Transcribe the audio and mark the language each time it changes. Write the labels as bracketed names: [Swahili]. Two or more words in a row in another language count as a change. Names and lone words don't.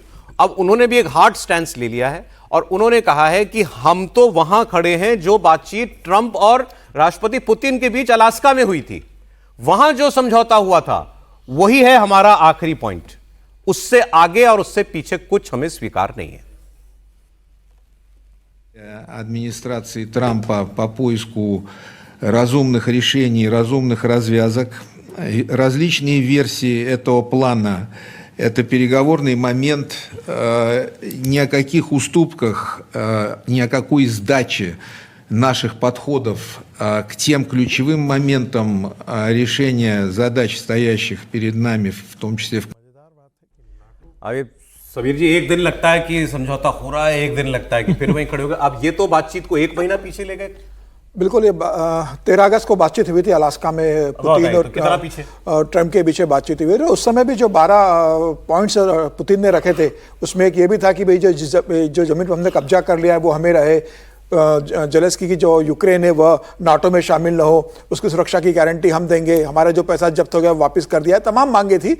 [Hindi] अब उन्होंने भी एक [English] hard stance [Hindi] ले लिया है और उन्होंने कहा है कि हम तो वहां खड़े हैं जो बातचीत ट्रंप और राष्ट्रपति पुतिन के बीच अलास्का में हुई थी, वहां जो समझौता हुआ था वही है हमारा आखिरी पॉइंट, उससे आगे और उससे पीछे कुछ हमें स्वीकार नहीं है। [Russian] Администрации Трампа по поиску разумных решений, разумных развязок. Различные версии этого плана. Это переговорный момент, ни о каких уступках, ни о какой сдаче наших подходов к тем ключевым моментам решения задач, стоящих перед нами, в том числе в [Hindi] अभी सबीर जी, एक दिन लगता है कि समझौता हो रहा है, एक दिन लगता है कि फिर वहीं खड़े हो गए। अब ये तो बातचीत को एक महीना पीछे ले गए। बिल्कुल, ये 13 अगस्त को बातचीत हुई थी अलास्का में पुतिन और ट्रंप के बीच बातचीत हुई। उस समय भी जो 12 पॉइंट्स पुतिन ने रखे थे उसमें एक ये भी था कि भाई जो जमीन पर हमने कब्जा कर लिया है वो हमें रहे, जेलेंस्की की जो यूक्रेन है वह नाटो में शामिल न हो, उसकी सुरक्षा की गारंटी हम देंगे, हमारा जो पैसा जब्त हो गया वापस कर दिया है, तमाम मांगे थी।